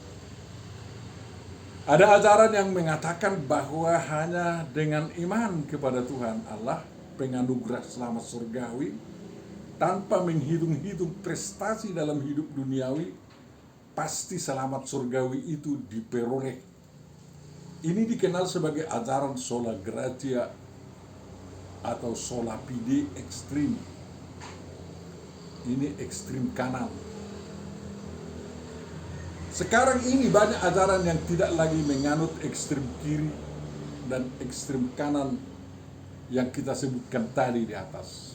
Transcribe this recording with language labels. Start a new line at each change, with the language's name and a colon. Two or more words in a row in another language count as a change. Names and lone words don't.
Indonesian: Ada ajaran yang mengatakan bahwa hanya dengan iman kepada Tuhan Allah, penganugerah selamat surgawi, tanpa menghitung-hitung prestasi dalam hidup duniawi, pasti selamat surgawi itu diperoleh. Ini dikenal sebagai ajaran
Latin: sola gratia
Indonesian: atau
Latin: sola fide
Indonesian: ekstrim. Ini ekstrim kanan. Sekarang ini banyak ajaran yang tidak lagi menganut ekstrem kiri dan ekstrem kanan yang kita sebutkan tadi di atas.